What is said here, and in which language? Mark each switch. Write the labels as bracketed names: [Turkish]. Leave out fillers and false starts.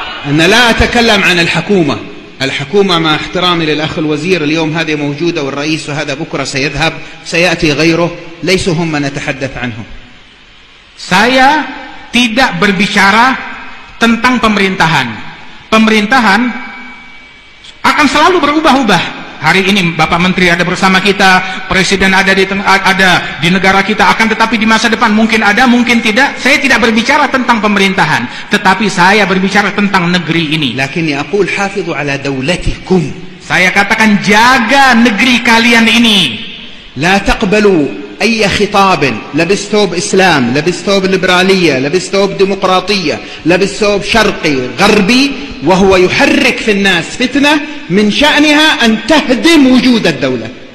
[Arabic] أنا لا أتكلم عن الحكومة. الحكومة مع احترامي للأخ الوزير اليوم هذه موجودة والرئيس وهذا بكرة سيذهب سيأتي غيره ليس هم من نتحدث عنهم. [Indonesian] Saya tidak berbicara tentang pemerintahan. Pemerintahan akan selalu berubah-ubah. hari ini Bapak Menteri ada bersama kita, Presiden ada di negara kita, akan tetapi di masa depan mungkin ada, mungkin tidak. Saya tidak berbicara tentang pemerintahan, tetapi saya berbicara tentang negeri ini. [Arabic] لكني أقول حافظوا على دولتكم. [Indonesian] Saya katakan jaga negeri kalian ini. [Arabic] لا تقبلوا أي خطاب لبس ثوب إسلام، لبس ثوب ليبرالية، لبس ثوب ديمقراطية، لبس ثوب شرقي غربي وهو يحرك في الناس فتنة من شأنها أن تهدم وجود الدولة.